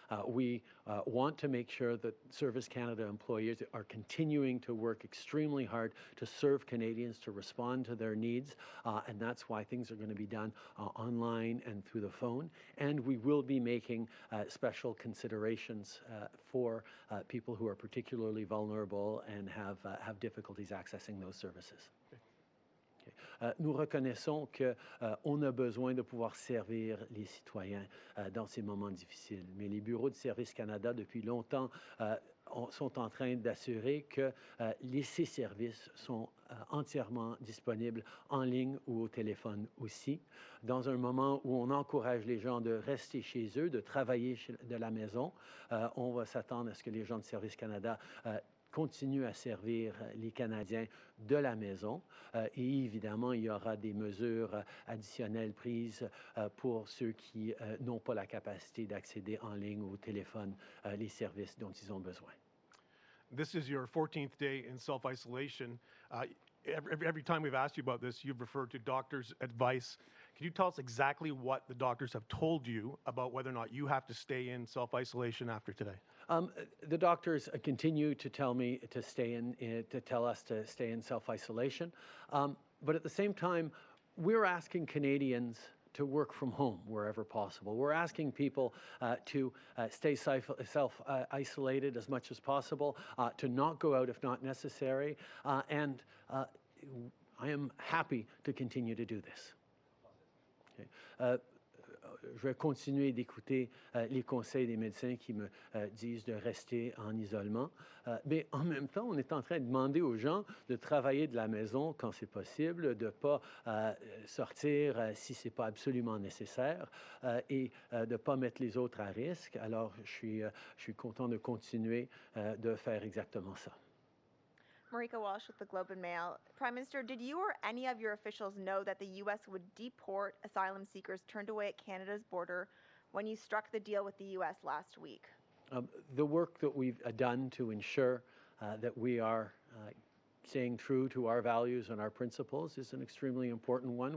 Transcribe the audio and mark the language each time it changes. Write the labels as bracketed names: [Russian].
[English] We want to make sure that Service Canada employees are continuing to work extremely hard to serve Canadians, to respond to their needs, and that's why things are going to be done online and through the phone. And we will be making special considerations for people who are particularly vulnerable and have difficulties accessing those services. [French] Nous reconnaissons qu'on a besoin de pouvoir servir les citoyens dans ces moments difficiles. Mais les bureaux de Service Canada, depuis longtemps, sont en train d'assurer que ces services sont entièrement disponibles en ligne ou au téléphone aussi. Dans un moment où on encourage les gens de rester chez eux, de travailler de la maison, on va s'attendre à ce que les gens de Service Canada continue à servir les Canadiens de la maison. Et évidemment, il y aura des mesures additionnelles prises pour ceux qui n'ont pas la capacité d'accéder en ligne ou au téléphone les services dont ils ont besoin. [English] This is your 14th day in self-isolation. Every time we've asked you about this, you've referred to doctors' advice. Can you tell us exactly what the doctors have told you about whether or not you have to stay in self-isolation after today? The doctors continue to tell me to stay to tell us to stay in self-isolation. But at the same time, we're asking Canadians to work from home wherever possible. We're asking people to stay self-isolated as much as possible, to not go out if not necessary, and I am happy to continue to do this. Okay. [French] Je vais continuer d'écouter les conseils des médecins qui me disent de rester en isolement. Mais en même temps, on est en train de demander aux gens de travailler de la maison quand c'est possible, de ne pas sortir si ce n'est pas absolument nécessaire et de ne pas mettre les autres à risque. Alors, je suis content de continuer de faire exactement ça. [English] Marika Walsh with the Globe and Mail. Prime Minister, did you or any of your officials know that the U.S. would deport asylum seekers turned away at Canada's border when you struck the deal with the U.S. last week? The work that we've done to ensure that we are staying true to our values and our principles is an extremely important one.